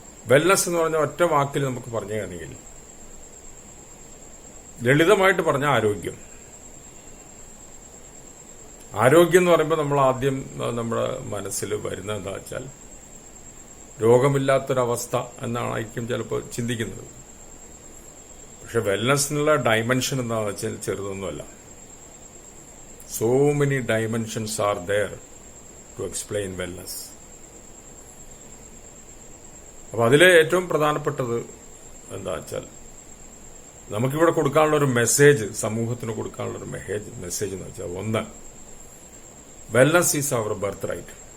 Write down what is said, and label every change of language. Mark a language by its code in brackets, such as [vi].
[ml] Wellness എന്ന് പറഞ്ഞ ഒറ്റ വാക്കിൽ നമുക്ക് പറഞ്ഞു കഴിഞ്ഞെങ്കിൽ, ലളിതമായിട്ട് പറഞ്ഞ ആരോഗ്യം എന്ന് പറയുമ്പോൾ നമ്മൾ ആദ്യം നമ്മുടെ മനസ്സിൽ വരുന്നത് എന്താ വെച്ചാൽ രോഗമില്ലാത്തൊരവസ്ഥ എന്നായിരിക്കും ചിലപ്പോൾ ചിന്തിക്കുന്നത്. പക്ഷെ വെൽനസിനുള്ള ഡയമെൻഷൻ എന്താണെന്ന് വെച്ചാൽ ചെറുതൊന്നുമല്ല. [en] So many dimensions are there to explain wellness. [ml] അപ്പൊ അതിലെ ഏറ്റവും പ്രധാനപ്പെട്ടത് എന്താ വെച്ചാൽ നമുക്കിവിടെ കൊടുക്കാനുള്ള ഒരു മെസ്സേജ്, സമൂഹത്തിന് കൊടുക്കാനുള്ള ഒരു മെസ്സേജ് എന്ന് വെച്ചാൽ, ഒന്ന്, [en] Wellness is our birth right.